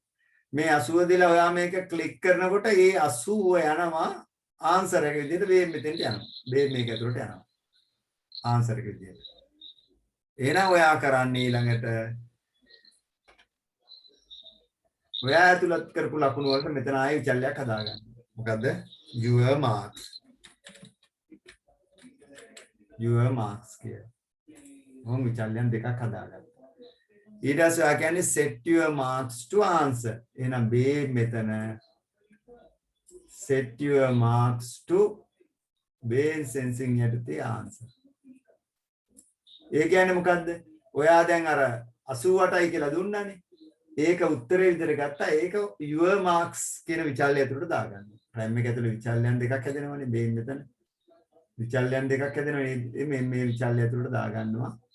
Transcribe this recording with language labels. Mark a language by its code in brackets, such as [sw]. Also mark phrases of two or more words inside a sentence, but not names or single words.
[si] මේ 80 දීලා ඔයා මේක ක්ලික් කරනකොට ඒ 80 යනවා ආන්සර් එක විදිහට මේ මෙතෙන්ට යනවා. මේ මේක ඇතුළට යනවා. ආන්සර් එක විදිහට. එහෙනම් ඔයා කරන්නේ ඊළඟට ඔයා ඇතුළත් කරපු ලකුණු වලට මෙතන ආයෙ විචල්යක් හදාගන්න. මොකද්ද? [en] your marks. your marks කියලා. [si] මොම් විචල්යන් දෙකක් හදාගන්න. ඊට පස්සේ ඔයා කියන්නේ [en] set your marks to answer. [si] එහෙනම් මේ මෙතන [en] set your marks to Bayes sensing [si] යටතේ answer. ඒ කියන්නේ මොකද්ද? ඔයා දැන් අර 88යි කියලා දුන්නානේ. ඒක උත්තරේ විදිහට ගත්තා. ඒක [en] your marks [si] කියන විචල්ය ඇතුළට දාගන්න. ප්‍රයිම් එක ඇතුළේ විචල්යන් දෙකක් හැදෙනවනේ. මේ මෙතන විචල්යන් දෙකක් හැදෙනවා. මේ විචල්ය ඇතුළට දාගන්නවා.